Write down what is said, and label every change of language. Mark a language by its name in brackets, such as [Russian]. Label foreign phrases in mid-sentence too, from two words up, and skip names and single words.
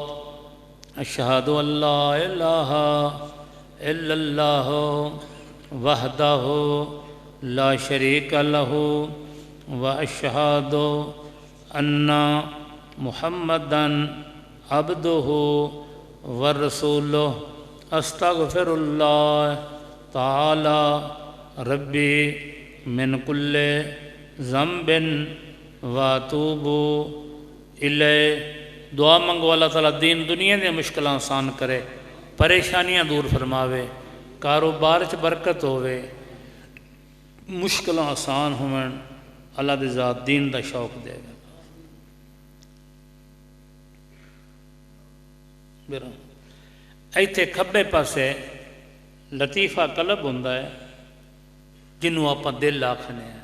[Arabic] أشهد أن لا إله إلا الله وحده لا شريك له وأشهد أن محمدا عبده ورسوله. أستغفر الله تعالى ربي من كل ذنب وأتوب إليه. [Punjabi] دعا منگو اللہ تعالیٰ دین دنیا دی مشکلاں آسان کرے، پریشانیاں دور فرماوے، کاروبار چ برکت ہووے، مشکلاں آسان ہوون. اللہ دی ذات دین دا شوق دیگا۔ اتھے کھبے پاسے لطیفہ قلب ہندا ہے، جنہوں آپاں دل آکھنے ہیں.